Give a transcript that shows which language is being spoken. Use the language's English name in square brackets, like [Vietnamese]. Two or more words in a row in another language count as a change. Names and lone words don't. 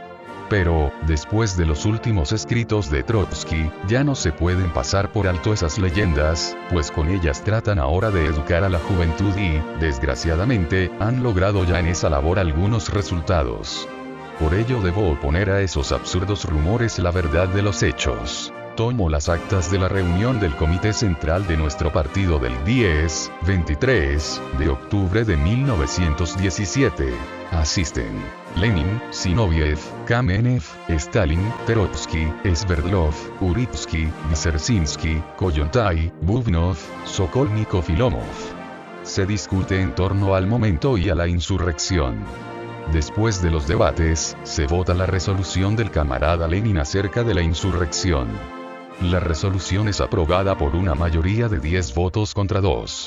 [Spanish] Pero, después de los últimos escritos de Trotsky, ya no se pueden pasar por alto esas leyendas, pues con ellas tratan ahora de educar a la juventud y, desgraciadamente, han logrado ya en esa labor algunos resultados. Por ello debo oponer a esos absurdos rumores la verdad de los hechos. Tomo las actas de la reunión del Comité Central de nuestro partido del 10-23 de octubre de 1917. Asisten Lenin, Zinoviev, Kamenev, Stalin, Trotsky, Sverdlov, Uritsky, Dzerzhinsky, Kollontai, Bubnov, Sokolnikov y Lomov. Se discute en torno al momento y a la insurrección. Después de los debates, se vota la resolución del camarada Lenin acerca de la insurrección. La resolución es aprobada por una mayoría de 10 votos contra 2.